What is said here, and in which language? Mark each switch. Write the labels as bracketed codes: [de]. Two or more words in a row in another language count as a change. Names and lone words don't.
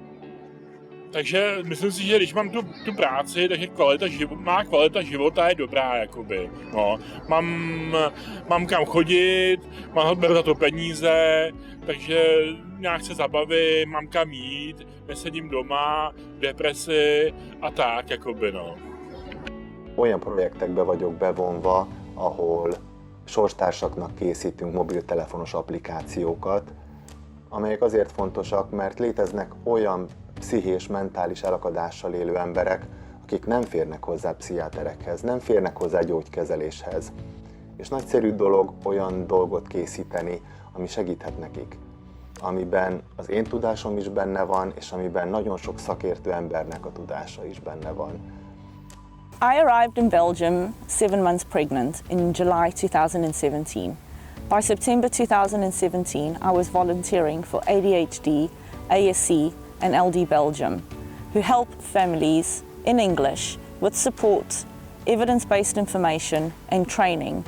[cs] Takže myslím si, že když mám tu práci, takže má kvalita života je dobrá, jakoby. No, mám kam chodit, mám za to peníze, takže nějak se zabavím, mám kam jít, nesedím doma, v depresi a tak, jakoby, no. [hu] Olyan projektekbe vagyok bevonva, ahol sorstársaknak készítünk mobiltelefonos applikációkat, amelyek azért fontosak, mert léteznek olyan pszichés, mentális elakadással élő emberek, akik nem férnek hozzá pszichiáterekhez, nem férnek hozzá gyógykezeléshez. És nagyszerű dolog olyan dolgot készíteni, ami segíthet nekik, amiben az én tudásom is benne van, és amiben nagyon sok szakértő embernek a tudása is benne van. [en] I arrived in Belgium 7 months pregnant in July 2017. By September 2017, I was volunteering for ADHD, ASC and LD Belgium, who help families in English with support, evidence-based information and training.